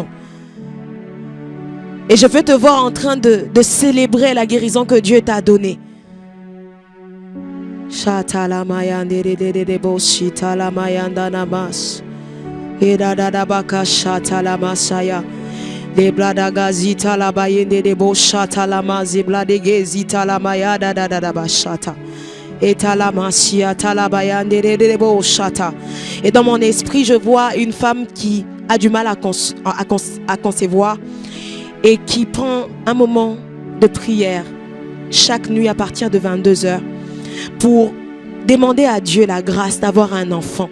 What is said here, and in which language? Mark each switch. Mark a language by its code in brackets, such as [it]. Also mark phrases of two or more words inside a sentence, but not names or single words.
[fr] Et je veux te voir en train de célébrer la guérison que Dieu t'a donnée. Les bladagazita la bayende de boshata la mazibladegezita la mayada da da da bashata. Et dans mon esprit, je vois une femme qui a du mal à concevoir et qui prend un moment de prière chaque nuit à partir de 22h pour demander à Dieu la grâce d'avoir un enfant.